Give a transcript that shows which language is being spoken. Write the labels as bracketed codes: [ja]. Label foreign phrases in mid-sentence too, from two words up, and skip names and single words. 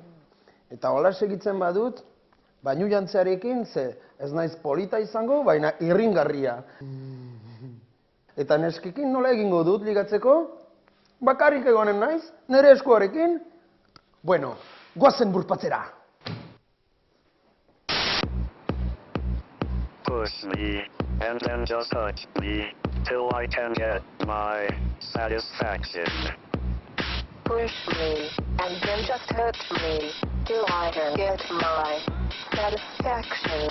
[eu] Eta hola segitzen badut, bainu jantzearekin, ez naiz polita izango, baina irringarria. Eta neskekin nola egingo dut ligatzeko? Bakarrik egonen naiz, nire eskuarekin? Bueno, goazen burpatzera! [en] Push me. and then just touch me till I can get my satisfaction. Push me, and then just touch me till I can get my satisfaction.